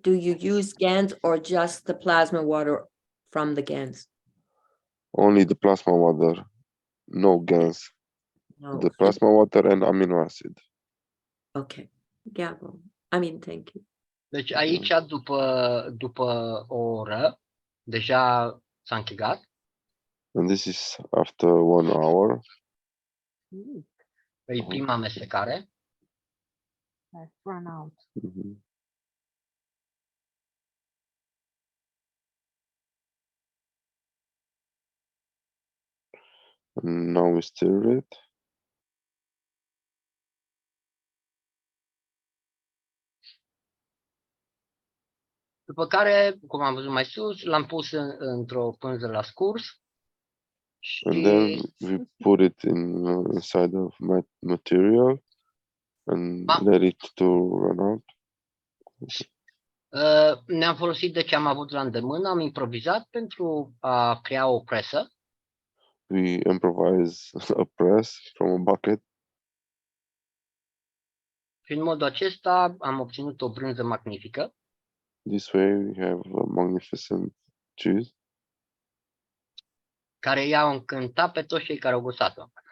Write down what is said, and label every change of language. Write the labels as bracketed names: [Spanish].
[English] Do you use GANs or just the plasma water from the GANs? Only the plasma water, no GANs. No. The plasma water and amino acid. Okay, yeah, well, I mean, thank you. [Romanian] Deci aici, după o oră, deja s-a închegat. [English] And this is after 1 hour. [Romanian] E prima amestecare. [English] Run out. And now we stir it. [Romanian] După care, cum am văzut mai sus, l-am pus într-o pânză la scurs. [English] And then we put it inside of material and let it to run out. [Romanian] Ne-am folosit de ce am avut la îndemână, am improvizat pentru a crea o presă. [English] We improvise a press from a bucket. [Romanian] Și în modul acesta am obținut o brânză magnifică. [English] This way we have a magnificent cheese. [Romanian] Care i-au încântat pe toți cei care au gustat-o.